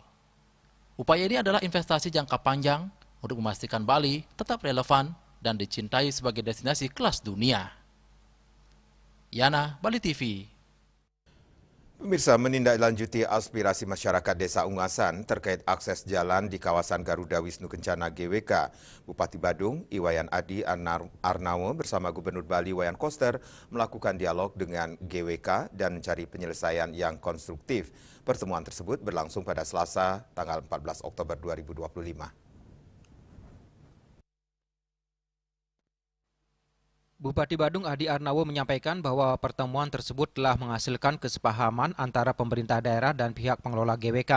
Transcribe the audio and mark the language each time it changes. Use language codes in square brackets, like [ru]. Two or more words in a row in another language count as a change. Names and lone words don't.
[id] Upaya ini adalah investasi jangka panjang untuk memastikan Bali tetap relevan dan dicintai sebagai destinasi kelas dunia. Yana, Bali TV. Pemirsa, menindaklanjuti aspirasi masyarakat Desa Ungasan terkait akses jalan di kawasan Garuda Wisnu Kencana GWK, Bupati Badung, Iwayan Adi Arnawo bersama Gubernur Bali Wayan Koster melakukan dialog dengan GWK dan mencari penyelesaian yang konstruktif. Pertemuan tersebut berlangsung pada Selasa, tanggal 14 Oktober 2025. Bupati Badung Adi Arnawo menyampaikan bahwa pertemuan tersebut telah menghasilkan kesepahaman antara pemerintah daerah dan pihak pengelola GWK.